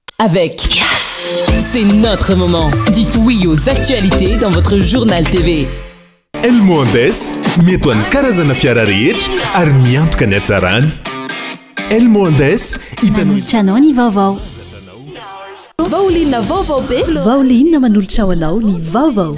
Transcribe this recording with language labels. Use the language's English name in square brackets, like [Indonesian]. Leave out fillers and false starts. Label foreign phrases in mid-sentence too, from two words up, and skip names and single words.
[French] avec Yes. C'est notre moment. Dites oui aux actualités dans votre journal TV. [Malagasy] Elmo Andes mety ny karazana fiara rehetra ary miantoka ny hatsarany. Elmo Andes hitanao ny vaovao. Vaolinna vaovao be. Vaolinna manolotra ho anao ny vaovao.